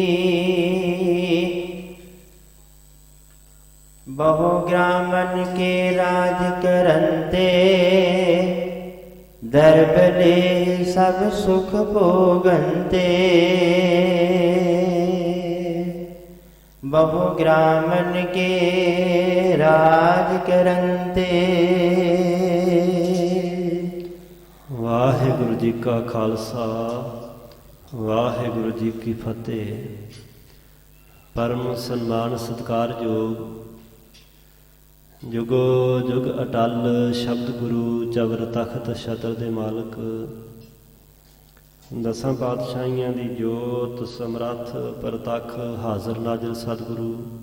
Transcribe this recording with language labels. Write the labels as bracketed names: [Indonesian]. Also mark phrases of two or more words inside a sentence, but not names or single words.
[Punjabi] ਬਹੁ ਗ੍ਰਾਮਨ ਕੇ ਰਾਜ ਕਰੰਤੇ ਦਰਬਲੇ ਸਭ ਸੁਖ ਭੋਗੰਤੇ। ਬਹੁ ਗ੍ਰਾਮਨ ਕੇ ਰਾਜ ਕਰੰਤੇ। ਵਾਹਿਗੁਰੂ ਜੀ ਕਾ ਖਾਲਸਾ, ਵਾਹਿਗੁਰੂ ਜੀ ਕੀ ਫਤਿਹ। ਪਰਮ ਸਨਮਾਨ ਸਤਿਕਾਰਯੋਗ ਜੁਗੋ ਜੁਗ ਅਟਲ ਸ਼ਬਦ ਗੁਰੂ ਚਵਰ ਤਖਤ ਛਤਰ ਦੇ ਮਾਲਕ, ਦਸਾਂ ਪਾਤਸ਼ਾਹੀਆਂ ਦੀ ਜੋਤ ਸਮਰੱਥ ਪ੍ਰਤੱਖ ਹਾਜ਼ਰ ਨਾਜ਼ਰ ਸਤਿਗੁਰੂ,